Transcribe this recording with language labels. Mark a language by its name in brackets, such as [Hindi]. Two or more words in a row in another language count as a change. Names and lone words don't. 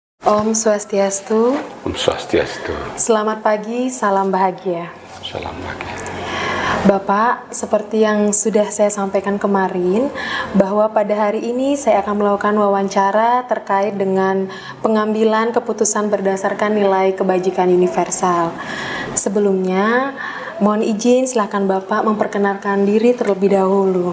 [Balinese] Om Swastiastu. Om Swastiastu. [Indonesian] Selamat pagi, salam bahagia. Salam bahagia. Bapak, seperti yang sudah saya sampaikan kemarin, bahwa pada hari ini saya akan melakukan wawancara terkait dengan pengambilan keputusan berdasarkan nilai kebajikan universal. Sebelumnya, mohon izin silakan Bapak memperkenalkan diri terlebih dahulu.